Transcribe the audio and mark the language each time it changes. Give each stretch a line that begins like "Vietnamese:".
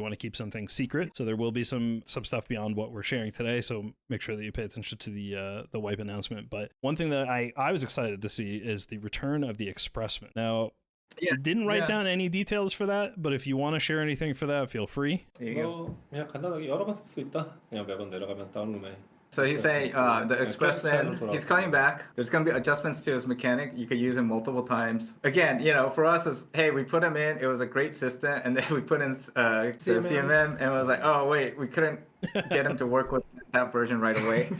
English: We want to keep something secret, so there will be some stuff beyond what we're sharing today, so make sure that you pay attention to the wipe announcement. But one thing that I was excited to see is the return of the expressman. Now, I didn't write down any details for that, but if you want to share anything for that, feel free.
Korean: 그냥 간단하게 여러 번 쓸 수 있다. 그냥 매번 내려가면 다운룸에.
English: So he's saying the expressman, he's coming back. There's going to be adjustments to his mechanic. You could use him multiple times. Again, for us, is hey, we put him in. It was a great system, and then we put in the CMM, and it was like, oh wait, we couldn't get him to work with that version right away.